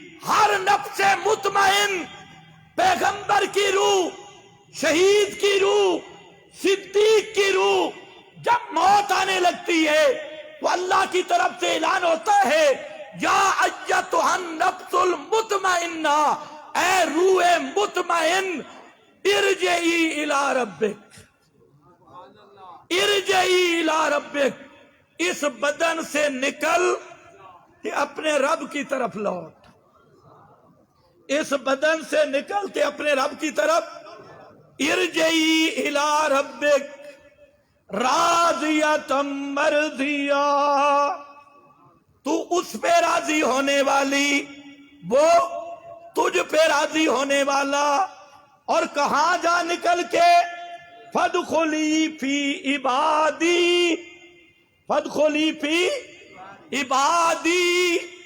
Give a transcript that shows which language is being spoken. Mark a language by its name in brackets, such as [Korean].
[Urdu] ہر نفس مطمئن، پیغمبر کی روح، شہید کی روح، صدیق کی روح، جب موت آنے لگتی ہے تو اللہ کی طرف سے اعلان ہوتا ہے [Arabic] یا ایتھا النفس المطمئنہ، [Urdu] اے روح مطمئن، [Arabic] ارجعی الی ربک، ارجعی الی ربک. [Urdu] اس بدن سے نکل کہ اپنے رب کی طرف لوٹ. اس بدن سے نکل کے اپنے رب کی طرف. [Arabic] ارجعی الی ربک راضیۃ مرضیہ. [Urdu] تو اس پہ راضی ہونے والی، وہ تجھ پہ راضی ہونے والا. اور کہاں جا نکل کے؟ [Arabic] فادخلی فی عبادی، فادخلی فی عبادی.